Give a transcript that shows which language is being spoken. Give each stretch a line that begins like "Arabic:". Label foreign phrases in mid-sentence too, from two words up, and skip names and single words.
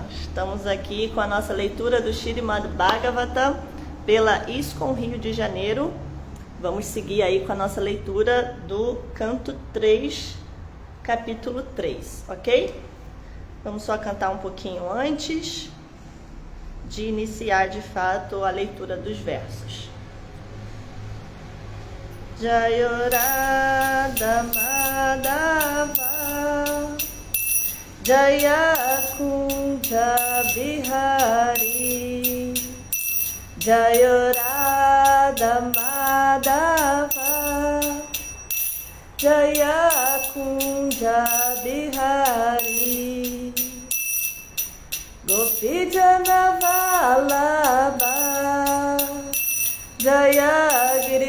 Portuguese: Estamos aqui com a nossa leitura do Śrīmad Bhagavatam pela ISKCON Rio de Janeiro. Vamos seguir aí com a nossa leitura do canto 3, capítulo 3, ok? Vamos só cantar um pouquinho antes de iniciar de fato a leitura dos versos.
Sanskrit: जयो राधा माधव जय कुञ्ज बिहारी जयो राधा माधव जय कुञ्ज बिहारी गोपी जन वल्लभ जय